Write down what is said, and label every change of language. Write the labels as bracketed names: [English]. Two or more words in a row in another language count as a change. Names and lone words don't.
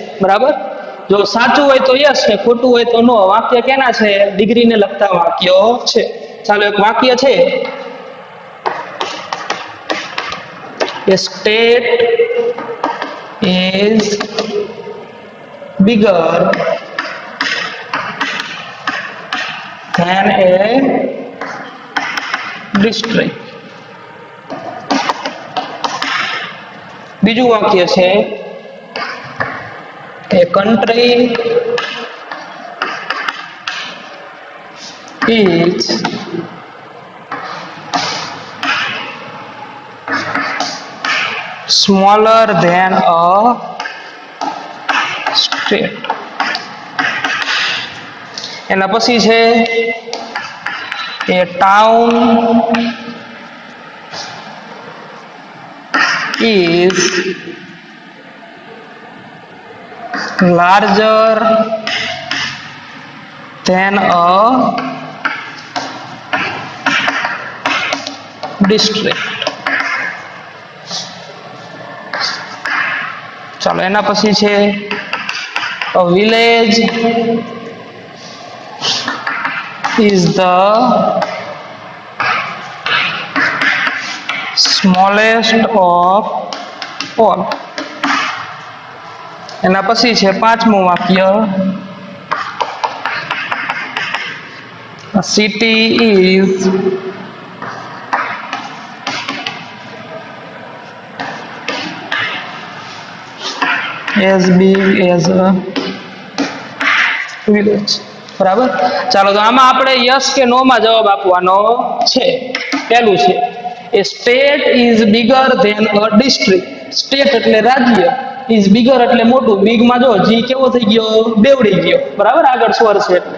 [Gujarati] બરાબર. જો સાચું હોય તો યસ ને ખોટું હોય તો નો. વાક્ય કેના છે? ડિગ્રીને લગતા વાક્યો છે. ચાલો એક વાક્ય છે. [English] A state is bigger than a district. [Gujarati] બીજું વાક્ય છે [English] a country is smaller than a state. [Gujarati] એના પછી છે [English] a town is larger than a district. [Gujarati] ચાલો એના પછી છે [English] a village is the smallest of all. [Gujarati] એના પછી છે પાંચમું વાક્ય [English] a city is as big as a village. [Gujarati] બરાબર. ચાલો તો આમાં આપણે યસ કે નો માં જવાબ આપવાનો છે. પહેલું છે [English] a state is bigger than a district. [Gujarati] સ્ટેટ એટલે રાજ્ય, [English] is bigger [Gujarati] એટલે મોટું. બિગ માં જો જી કેવો થઈ ગયો, બેવડી ગયો. બરાબર, આગળ સ્વર છે એટલે.